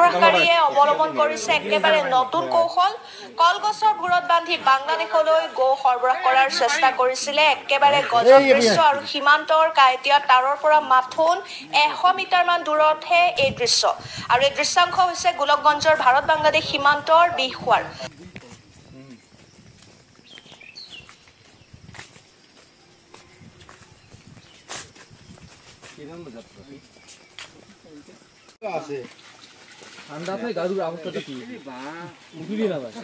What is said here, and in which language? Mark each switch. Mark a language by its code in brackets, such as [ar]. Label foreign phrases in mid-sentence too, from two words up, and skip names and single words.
[as] সৰকাৰীয়ে অৱলম্বন কৰিছে একেবাৰে নতুন কৌশল। কলগছৰ ভূৰত বান্ধি বাংলাদেশলৈ গো সৰবৰাহ কৰাৰ চেষ্টা কৰিছিলে। একেবাৰে গজব দৃশ্য আৰু সীমান্তৰ কাঁইটীয়া তাঁৰৰ পৰা মাথোন 100 মিটাৰমান দূৰতহে এই দৃশ্য। আৰু এই দৃশ্যাংশ হৈছে গোলকগঞ্জৰ ভাৰত বাংলাদেশ সীমান্তৰ বিহৱাৰ। [bn] ঠান্ডা থাকে গাড়ুর অবস্থাটা কি মুখলি না ভাই